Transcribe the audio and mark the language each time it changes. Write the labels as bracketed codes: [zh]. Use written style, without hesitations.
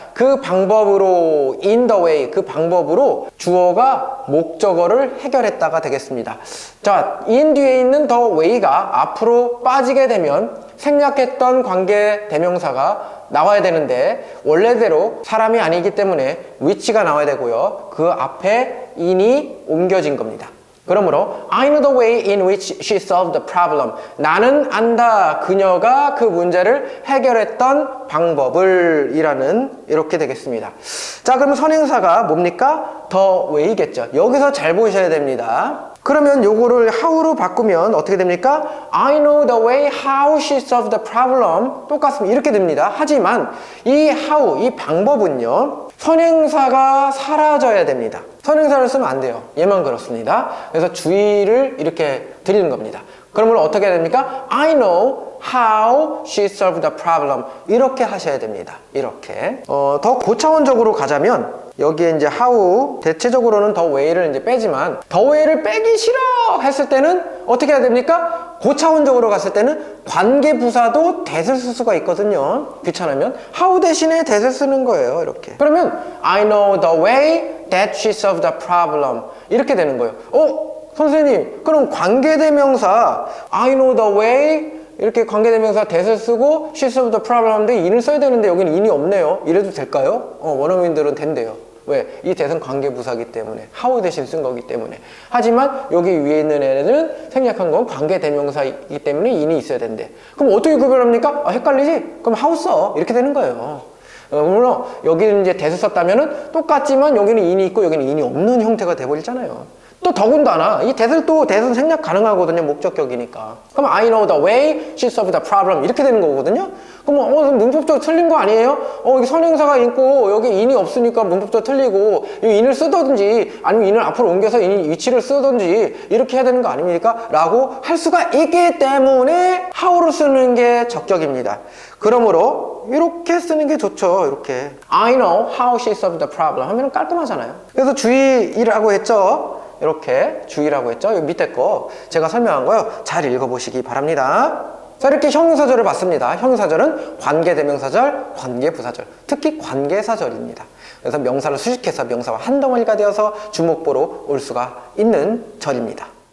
[ko] 그 방법으로, in the way, 그 방법으로 주어가 목적어를 해결했다가 되겠습니다. 자, in 뒤에 있는 the way가 앞으로 빠지게 되면 생략했던 관계 대명사가 나와야 되는데 원래대로 사람이 아니기 때문에 which가 나와야 되고요. 그 앞에 in이 옮겨진 겁니다. 그러므로 [en] I know the way in which she solved the problem. [ko] 나는 안다. 그녀가 그 문제를 해결했던 방법을 이라는 이렇게 되겠습니다. 자, 그러면 선행사가 뭡니까? the way겠죠. 여기서 잘 보셔야 됩니다. 그러면 요거를 how로 바꾸면 어떻게 됩니까? [en] I know the way how she solved the problem. [ko] 똑같습니다. 이렇게 됩니다. 하지만 이 how, 이 방법은요, 선행사가 사라져야 됩니다. 선행사를 쓰면 안 돼요. 얘만 그렇습니다. 그래서 주의를 이렇게 드리는 겁니다. 그러면 어떻게 해야 됩니까? [en] I know how she solved the problem. [ko] 이렇게 하셔야 됩니다. 이렇게. 더 고차원적으로 가자면 여기에 이제 how, 대체적으로는 the way를 이제 빼지만 the way를 빼기 싫어 했을 때는 어떻게 해야 됩니까? 고차원적으로 갔을 때는 관계부사도 that을 쓸 수가 있거든요. 귀찮으면 how 대신에 that을 쓰는 거예요. 이렇게. 그러면 [en] I know the way that she solved the problem. [ko] 이렇게 되는 거예요. 선생님, 그럼 관계대명사 [en] I know the way [ko] 이렇게 관계대명사 that을 쓰고 she solved the problem 하는데 in을 써야 되는데 여기는 in이 없네요. 이래도 될까요? 원어민들은 된대요. 왜? 이 that은 관계부사기 때문에 how 대신 쓴 거기 때문에. 하지만 여기 위에 있는 애는 생략한 건 관계대명사이기 때문에 in이 있어야 된대. 그럼 어떻게 구별합니까? 헷갈리지? 그럼 how 써. 이렇게 되는 거예요. 물론 여기는 이제 that을 썼다면은 똑같지만 여기는 in이 있고 여기는 in이 없는 형태가 돼버리잖아요. 또 더군다나 이 that은 생략 가능하거든요. 목적격이니까. 그럼 [en] I know the way she solved the problem [ko] 이렇게 되는 거거든요. 그럼 문법적으로 틀린 거 아니에요? 여기 선행사가 있고 여기 in이 없으니까 문법적으로 틀리고 이 in을 쓰든지 아니면 in을 앞으로 옮겨서 in 위치를 쓰든지 이렇게 해야 되는 거 아닙니까? 라고 할 수가 있기 때문에 how로 쓰는 게 적격입니다. 그러므로 이렇게 쓰는 게 좋죠. 이렇게 [en] I know how she solved the problem [ko] 하면 깔끔하잖아요. 그래서 주의라고 했죠. 이렇게 주의라고 했죠. 여기 밑에 거 제가 설명한 거요. 잘 읽어보시기 바랍니다. 자, 이렇게 형용사절을 봤습니다. 형용사절은 관계대명사절, 관계부사절, 특히 관계사절입니다. 그래서 명사를 수식해서 명사와 한 덩어리가 되어서 주목보로 올 수가 있는 절입니다.